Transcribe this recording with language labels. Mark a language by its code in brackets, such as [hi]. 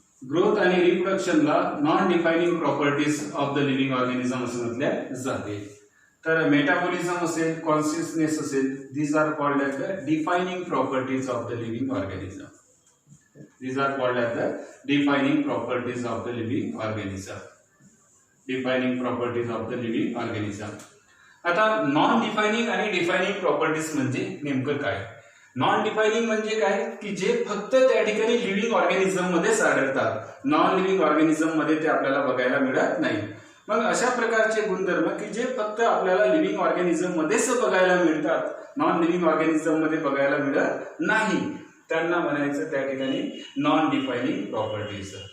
[mr] Growth आणि रिप्रोडक्शनला non defining properties of the living organism असं म्हटले जाते. तर मेटाबॉलिझम असेल, कॉन्शियसनेस असेल, [en] These are called as the defining properties of the living organism. These are called as the defining properties of the living organism. Defining properties of the living organism. [mr] आता non defining आणि defining properties म्हणजे नेमकं काय? Non defining म्हणजे काय की जे फक्त त्या ठिकाणी लिव्हिंग ऑर्गॅनिझम मध्येच आढळतात, नॉन लिव्हिंग ऑर्गॅनिझम मध्ये ते आपल्याला बघायला मिळत नाही. मग अशा प्रकारचे गुणधर्म की जे फक्त आपल्याला लिव्हिंग ऑर्गॅनिझम मध्येच बघायला मिळतात, नॉन लिव्हिंग ऑर्गॅनिझम मध्ये बघायला मिळत नाही, त्यांना म्हणायचं त्या ठिकाणी नॉन डिफाइनिंग प्रॉपर्टीज.